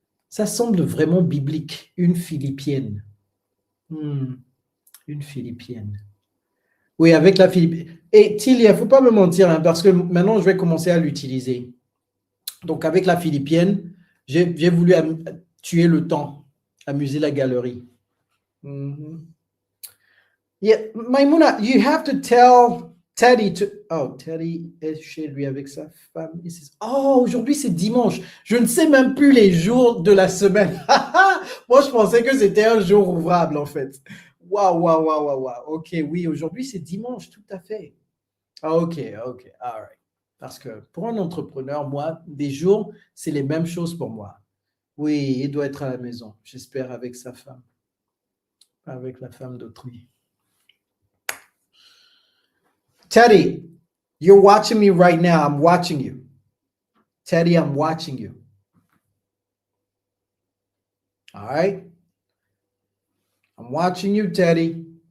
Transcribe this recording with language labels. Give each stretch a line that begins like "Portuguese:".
French: Ça semble vraiment biblique. Une Philippienne. Une Philippienne. Oui, avec la Philippine. Et Tilly, il ne faut pas me mentir, hein, parce que maintenant, je vais commencer à l'utiliser. Donc, avec la Philippienne, j'ai voulu tuer le temps, amuser la galerie.
English: Yeah, Maimouna, you have to tell Teddy to...
French: Oh, Teddy est chez lui avec sa femme. Oh, aujourd'hui, c'est dimanche. Je ne sais même plus les jours de la semaine. Moi, je pensais que c'était un jour ouvrable, en fait. Waouh. OK, oui, aujourd'hui, c'est dimanche, tout à fait.
English: OK, all right.
French: Parce que pour un entrepreneur, moi, des jours, c'est les mêmes choses pour moi. Oui, il doit être à la maison, j'espère, avec sa femme. Pas avec la femme d'autrui.
English: Teddy, you're watching me right now. I'm watching you. Teddy, I'm watching you. All right? I'm watching you, Teddy.